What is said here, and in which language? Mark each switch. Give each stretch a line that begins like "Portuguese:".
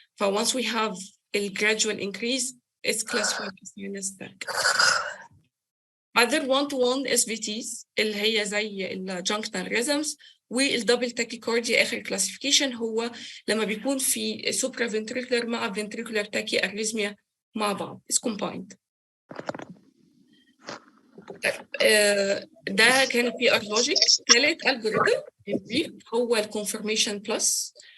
English: once we have a gradual increase, it's classified as sinus stack. Other 1-to-1 SVTs
Arabic: اللي هي زي الjunctional rhythms والدبل tachycardia آخر classification هو لما بيكون في supraventricular مع ventricular tachyarrhythmia مع بعض.
English: It's combined.
Arabic: ده كان PR logic. ثالث algorithm هو confirmation plus.